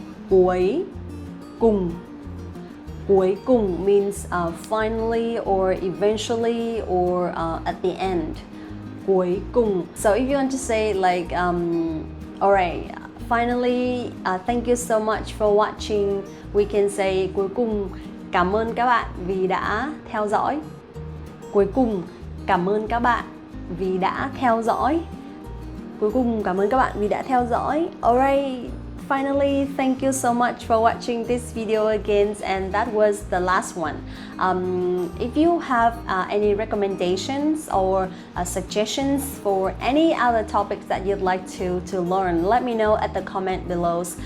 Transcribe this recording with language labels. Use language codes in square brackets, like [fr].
[en] Cuối cùng. Cuối cùng means finally or eventually or at the end. Cuối cùng. So if you want to say like, alright, finally, thank you so much for watching. We can say [vi] cuối cùng, cảm ơn các bạn vì đã theo dõi. Cuối cùng, cảm ơn các bạn vì đã theo dõi. Cuối cùng, cảm ơn các bạn vì đã theo dõi. [en] Alright. Finally, thank you so much for watching this video again, and that was the last one. If you have any recommendations or suggestions for any other topics that you'd like to learn, let me know at the comment below.